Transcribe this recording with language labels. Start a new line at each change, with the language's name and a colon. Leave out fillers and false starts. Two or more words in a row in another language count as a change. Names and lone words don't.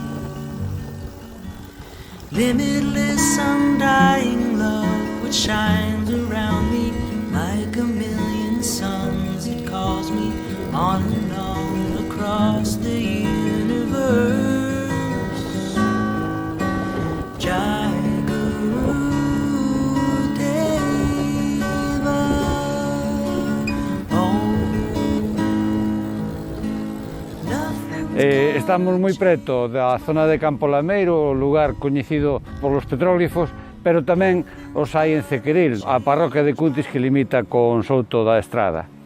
English: Limitless, undying love shines around me like a million suns. It calls me on and on across the universe.
Sanskrit: Jagaru Deva. Oh,
Galician: Estamos moi preto da zona de Campo Lameiro, o lugar coñecido polos petróglifos, pero tamén os hai en Cequiril, a parroquia de Cuntis que limita con Souto da Estrada.